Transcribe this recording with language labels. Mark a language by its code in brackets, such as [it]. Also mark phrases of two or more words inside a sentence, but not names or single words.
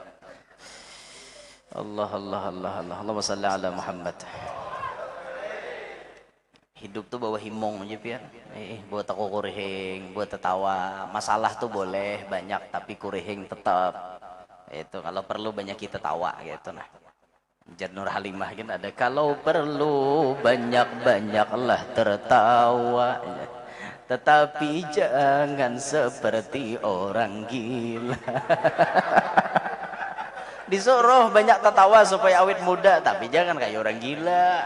[ar] الله اللهم صل على محمد. [bjn] Hidup tuh bawa himong aja pian. Buat aku kurihing, buat tertawa. Masalah tuh boleh banyak tapi kurihing tetap. [id] Itu kalau perlu banyak kita tawa gitu nah. Nur Halimah kan ada kalau perlu banyak-banyaklah tertawa. Tetapi jangan seperti orang gila. Disuruh banyak tertawa supaya awet muda, tapi jangan kayak orang gila.